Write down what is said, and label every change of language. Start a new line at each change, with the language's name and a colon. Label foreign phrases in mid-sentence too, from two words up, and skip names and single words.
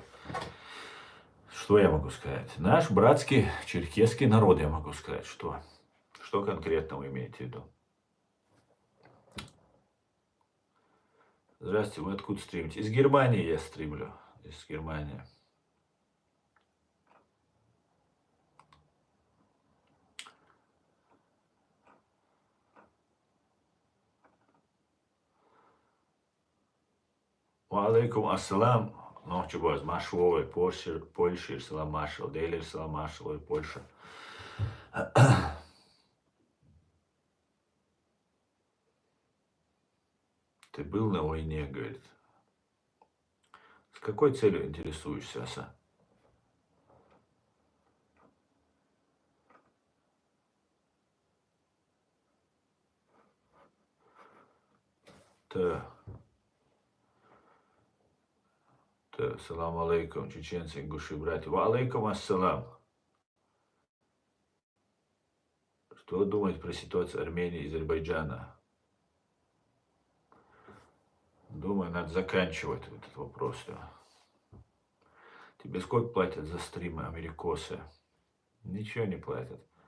Russian: Что я могу сказать? Наш братский черкесский народ, я могу сказать. Что? Что конкретно вы имеете в виду? Здравствуйте, вы откуда стримите? Из Германии я стримлю. Из Германии.
Arabic: عليكم السلام.
Russian: Ночью боз, Машвой, Польша, Салам Машал, Дейлер, Салам Машал, Польша. Ты был на войне, говорит. С какой целью интересуешься, Аса? Так.
Arabic: سلام عليكم,
Russian: чеченцы, ингуши, братья.
Arabic: وعليكم السلام.
Russian: Что вы думаете про ситуацию Армении и Азербайджана? Думаю, надо заканчивать этот вопрос. Да. Тебе сколько платят за стримы америкосы? Ничего не платят.